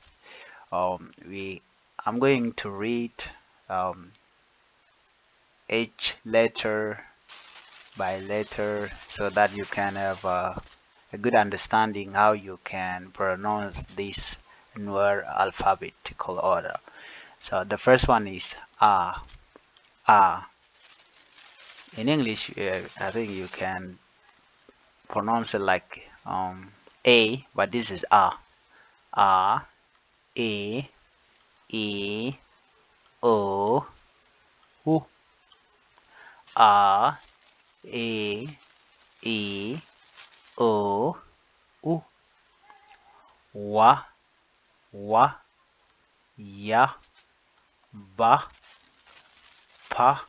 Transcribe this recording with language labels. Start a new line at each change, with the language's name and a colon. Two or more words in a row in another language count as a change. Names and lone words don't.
English: I'm going to read um, each letter by letter so that you can have a good understanding how you can pronounce this Nuer alphabetical order. So the first one is A. In English, I think you can pronounce it like A, but this is A, E, E, O, U. A, E, E, O, U. Wa, Wa, Ya, Ba, Pa.